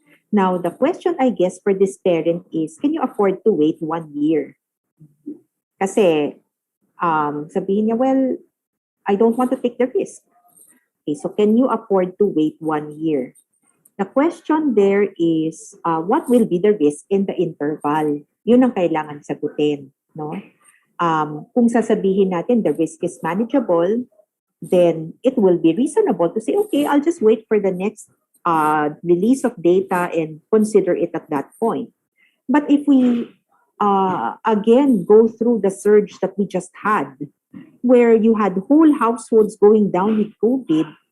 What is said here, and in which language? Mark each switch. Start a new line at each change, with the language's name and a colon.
English: Now, the question, I guess, for this parent is, can you afford to wait 1 year?
Filipino: Kasi, sabihin niya,
English: well, I don't want to take the risk. Okay, so can you afford to wait 1 year? The question there is, what will be the risk in the interval?
Filipino: Yun ang kailangan sagutin, no? Kung sasabihin natin
English: the risk is manageable, then it will be reasonable to say, okay, I'll just wait for the next release of data and consider it at that point. But if we again go through the surge that we just had, where you had whole households going down with COVID,